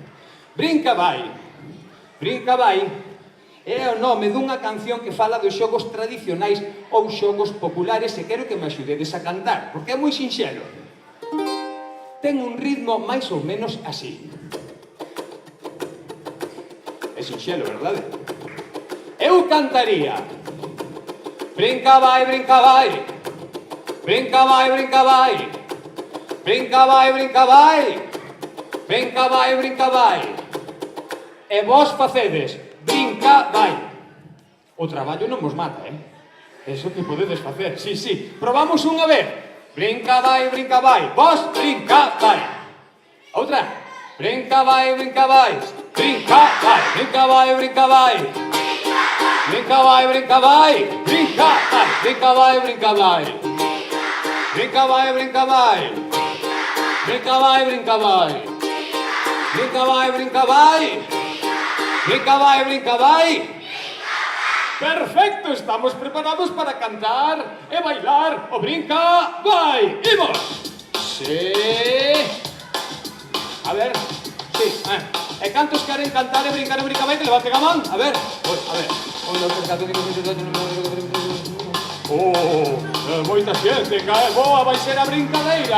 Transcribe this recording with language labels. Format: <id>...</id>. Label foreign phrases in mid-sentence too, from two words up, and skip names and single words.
<gl>A ver, brinca vai, É o nome dunha canción que fala dos xogos tradicionais ou xogos populares e quero que me axudedes a cantar, porque é moi sinxelo. Ten un ritmo máis ou menos así. É sinxelo, verdade? Eu cantaría: brinca vai, brinca vai, brinca vai, brinca vai, brinca vai, brinca vai, brinca vai, brinca vai. E vos facedes brinca vai. O traballo non vos mata, Eso que podedes facer, sí. Probamos unha vez. Brinca vai, brinca vai. Vos brinca vai. Outra. Brinca vai, brinca vai. Brinca vai, brinca vai, brinca vai. Brinca vai, brinca vai. Brinca vai, brinca vai, brinca vai. Brinca vai, brinca vai. Brinca vai, brinca vai. Brinca vai, brinca vai. Brinca vai, brinca vai. Perfecto, estamos preparados para cantar e bailar o brinca vai. Imos. Sí. A ver, sí. E cantos queren cantar e brincar o brinca vai, que levanten a man. A ver. A ver. Moita xente, cae boa, vai ser a brincadeira.</gl>